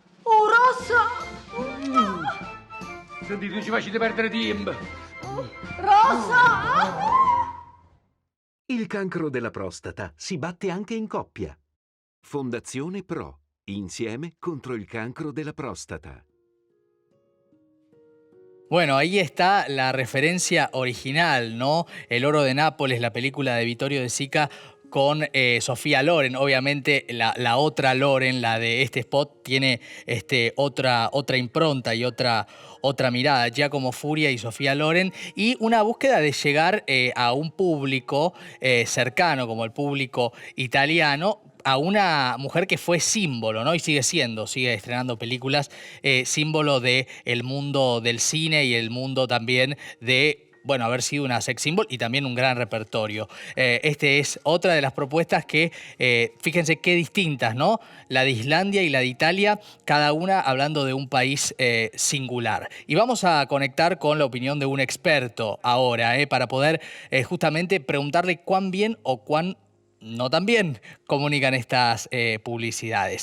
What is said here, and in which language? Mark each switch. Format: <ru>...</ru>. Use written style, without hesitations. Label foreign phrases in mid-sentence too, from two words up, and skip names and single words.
<it>Rosa! Sentite, ci facete perdere tempo. Rosa! Il cancro della prostata si batte anche in coppia. Fondazione Pro, insieme contro il cancro della próstata.</it> <es>Bueno, ahí está la referencia original, ¿no? El oro de Nápoles, la película de Vittorio De Sica, con Sofía Loren. Obviamente la otra Loren, la de este spot, tiene otra impronta y otra mirada, Giacomo Furia y Sofía Loren, y una búsqueda de llegar a un público cercano, como el público italiano, a una mujer que fue símbolo, ¿no? Y sigue estrenando películas, símbolo del mundo del cine y el mundo también de, bueno, haber sido una</es> <en>sex symbol</en> <es>y también un gran repertorio. Es otra de las propuestas que, fíjense qué distintas, ¿no? La de Islandia y la de Italia, cada una hablando de un país singular. Y vamos a conectar con la opinión de un experto ahora, para poder justamente preguntarle cuán bien o cuán no tan bien comunican estas publicidades.</es>